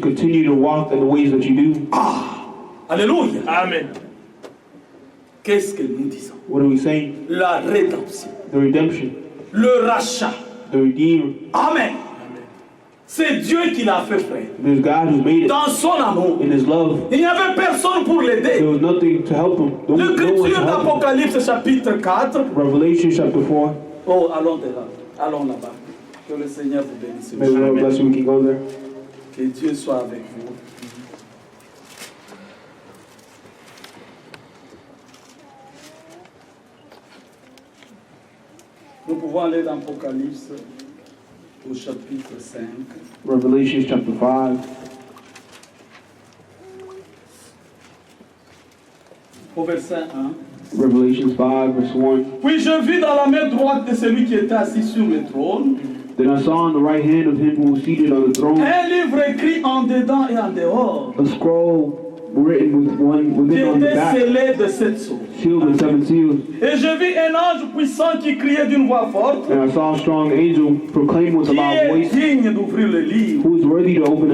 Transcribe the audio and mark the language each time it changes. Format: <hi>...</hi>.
<en>continue to walk in the ways that you do. Alléluia. Amen.</en> <fr>Qu'est-ce que nous disons?</fr> <en>What are we saying?</en> <fr>La rédemption,</fr> <en>The redemption,</en> <fr>le rachat.</fr> <en>the Redeemer. Amen.</en> <fr>C'est Dieu qui l'a fait, frère.</fr> <en>There's God who's made it</en> <fr>Dans son amour.</fr> <en>in His love.</en> <fr>Il n'y avait personne pour</fr> <en>There</en> <fr>l'aider.</fr> <en>was nothing to help him. No one to</en> <fr>L'écriture</fr> <en>help him.</en> <fr>d'Apocalypse chapitre 4.</fr> <en>Revelation chapter 4.</en> <fr>Oh, allons là. Allons là-bas. Que le Seigneur vous bénisse.</fr> <en>May the Lord bless you. We can go there.</en> <fr>Que Dieu soit avec vous. Nous pouvons aller dans Apocalypse au chapitre 5.</fr> <en>Revelation chapter 5.</en> <fr>Au verset 1.</fr> <en>Revelation 5, verse 1.</en> <fr>Puis je vis dans la main droite de celui qui était assis sur le trône</fr> <en>Then I saw on the right hand of him who was seated on the throne</en> <fr>un livre écrit en dedans et en dehors,</fr> <en>a scroll written</en> <fr>qui</fr> <en>within on the</en> <fr>était</fr> <en>back,</en> <fr>scellé de 7 sceaux.</fr> <en>sealed with 7 seals.</en> <fr>Et je vis un ange puissant qui criait d'une voix forte,</fr> <en>And I saw a strong angel proclaim with a</en> <fr>qui</fr> <en>loud</en> <fr>est</fr> <en>voice,</en> <fr>digne d'ouvrir le livre</fr> <en>who is worthy to open the</en>